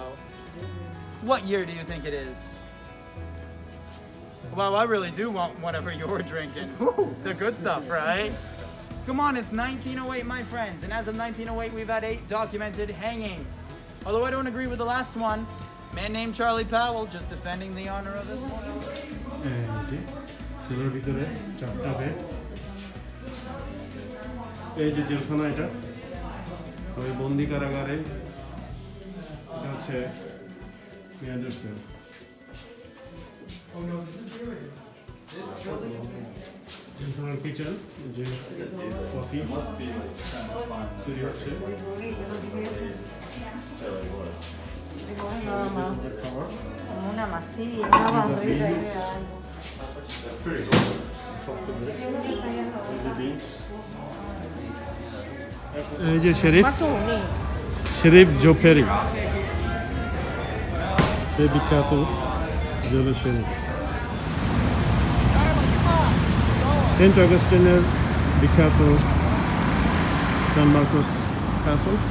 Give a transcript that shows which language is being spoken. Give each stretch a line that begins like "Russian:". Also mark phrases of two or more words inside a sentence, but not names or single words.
English: What year do you think it is? Well, I really do want whatever you're drinking. Woo, the good stuff, right? Come on, it's 1908, my friends, and as of 1908, we've had 8 documented hangings. Although I don't agree with the last one. Man named Charlie Powell, just defending the honor of his mother.
Bangla: সেলের ভিতরে চারটা বেড এই যে জেলখানা এটা ওই বন্দি কারাগারে আছে মেয়াদের সেল জেলখানার কিচেন যে কফি তৈরি হচ্ছে
Spanish: Una masilla, una barrita ahí de algo.
Bangla: এই যে শরীফ জোফেরি সে বিখ্যাত জেলের শরীফ সেন্ট অগাস্টিনের বিখ্যাত সান মার্কোস ক্যাসল